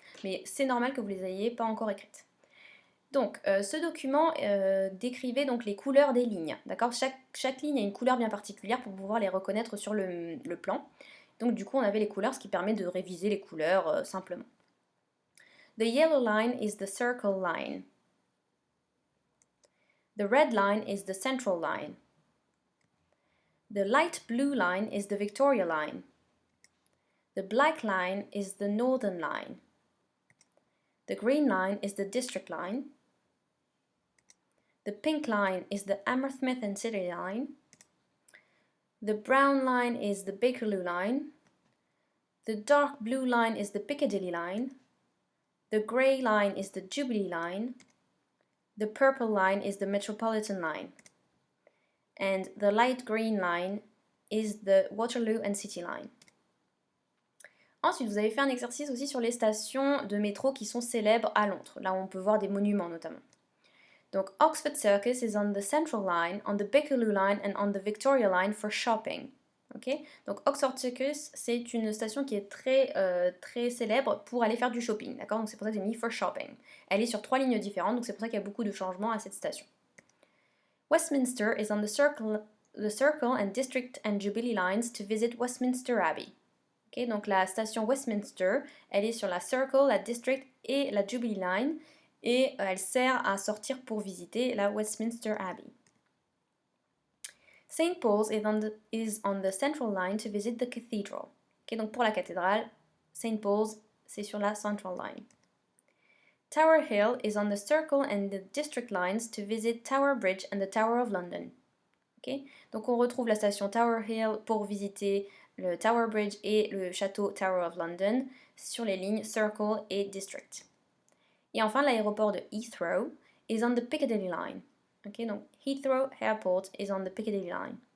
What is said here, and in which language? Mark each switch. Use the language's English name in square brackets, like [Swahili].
[French] Mais c'est normal que vous ne les ayez pas encore écrites. Donc, ce document décrivait donc les couleurs des lignes, d'accord? Chaque ligne a une couleur bien particulière pour pouvoir les reconnaître sur le plan. Donc du coup, on avait les couleurs, ce qui permet de réviser les couleurs simplement. [English] The yellow line is the circle line. The red line is the central line. The light blue line is the Victoria line. The black line is the northern line. The green line is the district line. The pink line is the Hammersmith and City line. The brown line is the Bakerloo line. The dark blue line is the Piccadilly line. The grey line is the Jubilee line. The purple line is the Metropolitan line. And the light green line is the Waterloo and City line. [French] Ensuite, vous avez fait un exercice aussi sur les stations de métro qui sont célèbres à Londres. Là, on peut voir des monuments notamment. [English] Donc, Oxford Circus is on the Central line, on the Bakerloo line and on the Victoria line for shopping. Okay? [French] Donc Oxford Circus, c'est une station qui est très célèbre pour aller faire du shopping, d'accord? Donc c'est pour ça que j'ai mis [English] for shopping. [French] Elle est sur 3 lignes différentes, donc c'est pour ça qu'il y a beaucoup de changements à cette station. [English] Westminster is on the Circle and District and Jubilee lines to visit Westminster Abbey. Okay? [French] Donc la station Westminster, elle est sur la Circle, la District et la Jubilee line, et elle sert à sortir pour visiter la Westminster Abbey. [English] St. Paul's is on the Central line to visit the cathedral. [French] Okay, donc pour la cathédrale, St. Paul's, c'est sur la Central line. [English] Tower Hill is on the Circle and the District lines to visit Tower Bridge and the Tower of London. [French] Okay, donc on retrouve la station Tower Hill pour visiter le Tower Bridge et le château Tower of London sur les lignes Circle et District. Et enfin, l'aéroport de [English] Heathrow is on the Piccadilly line. Okay, donc Heathrow Airport is on the Piccadilly line.